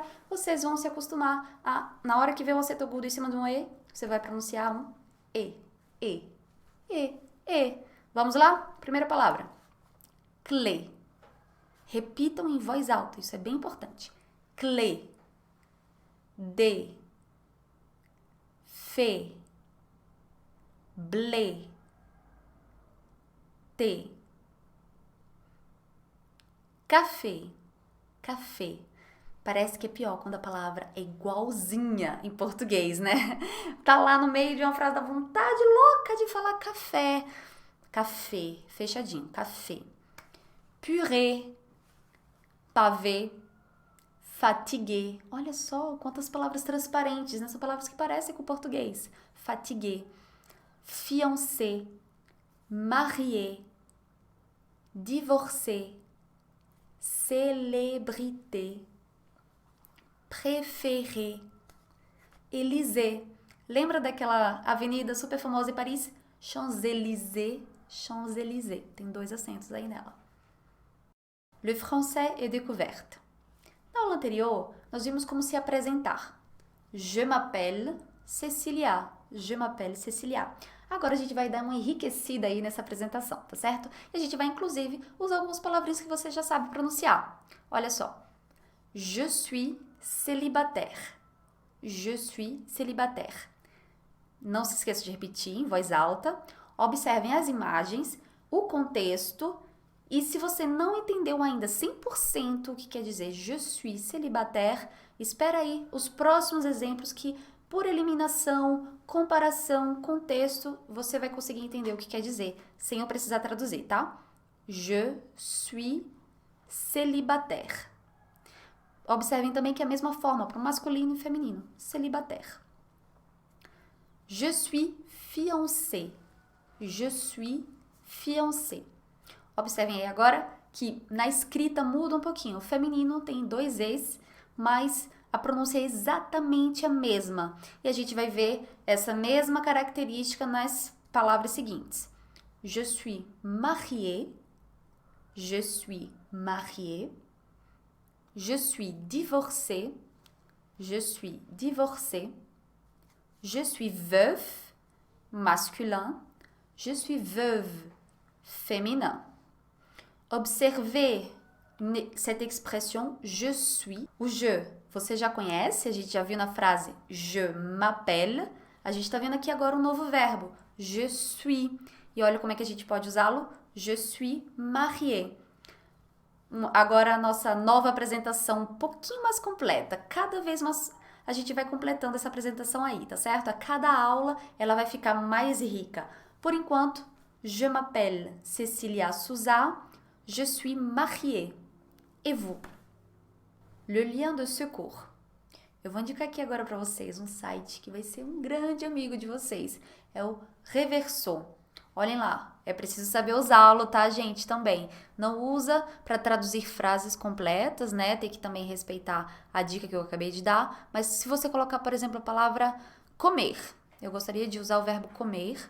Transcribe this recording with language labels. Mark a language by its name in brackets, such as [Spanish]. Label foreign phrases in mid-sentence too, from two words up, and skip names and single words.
[Portuguese] Vocês vão se acostumar a, na hora que vê um acento agudo em cima de um E, você vai pronunciar um E. Vamos lá? Primeira palavra. [French] Clé. [Portuguese] Repitam em voz alta, isso é bem importante. [French] Clé, de, fé, blé, thé, café, café. [Portuguese] Parece que é pior quando a palavra é igualzinha em português, né? Tá lá no meio de uma frase da vontade louca de falar café. [French] Café, fechadinho, café. Purée, pavé, fatigué. [Portuguese] Olha só quantas palavras transparentes, né? São palavras que parecem com o português. [French] Fatigué, fiancé, marié, divorcé, célébrité, préféré, Élysée. [Portuguese] Lembra daquela avenida super famosa em Paris? [French] Champs-Élysées, Champs-Élysées. [Portuguese] Tem 2 acentos aí nela. [French] Le français est découverte. [Portuguese] Na aula anterior, nós vimos como se apresentar. [French] Je m'appelle Cecilia. Je m'appelle Cecilia. [Portuguese] Agora a gente vai dar uma enriquecida aí nessa apresentação, tá certo? E a gente vai, inclusive, usar algumas palavrinhas que você já sabe pronunciar. Olha só. [French] Je suis célibataire. Je suis célibataire. [Portuguese] Não se esqueça de repetir em voz alta. Observem as imagens, o contexto. E se você não entendeu ainda 100% o que quer dizer [French] je suis célibataire, [Portuguese] espera aí os próximos exemplos que, por eliminação, comparação, contexto, você vai conseguir entender o que quer dizer, sem eu precisar traduzir, tá? [French] Je suis célibataire. [Portuguese] Observem também que é a mesma forma para o masculino e feminino, [French] célibataire. Je suis fiancé. Je suis fiancé. [Portuguese] Observem aí agora que na escrita muda um pouquinho. O feminino tem 2 Es, mas a pronúncia é exatamente a mesma. E a gente vai ver essa mesma característica nas palavras seguintes. [French] Je suis marié. Je suis marié. Je suis divorcé. Je suis divorcé. Je suis veuf, masculin. Je suis veuve, féminin. Observez Cette expression je suis, o je, [Portuguese] você já conhece, a gente já viu na frase [French] je m'appelle. [Portuguese] A gente está vendo aqui agora um novo verbo, [French] je suis. [Portuguese] E olha como é que a gente pode usá-lo, [French] je suis mariée. [Portuguese] Agora a nossa nova apresentação um pouquinho mais completa. Cada vez mais a gente vai completando essa apresentação aí, tá certo? A cada aula ela vai ficar mais rica. Por enquanto, [French] je m'appelle Cécilia Souza, je suis mariée. Et vous? Le lien de secours. [Portuguese] Eu vou indicar aqui agora para vocês um site que vai ser um grande amigo de vocês. É o Reverso. Olhem lá, é preciso saber usá-lo, tá, gente? Também. Não usa para traduzir frases completas, né? Tem que também respeitar a dica que eu acabei de dar. Mas se você colocar, por exemplo, a palavra comer, eu gostaria de usar o verbo comer.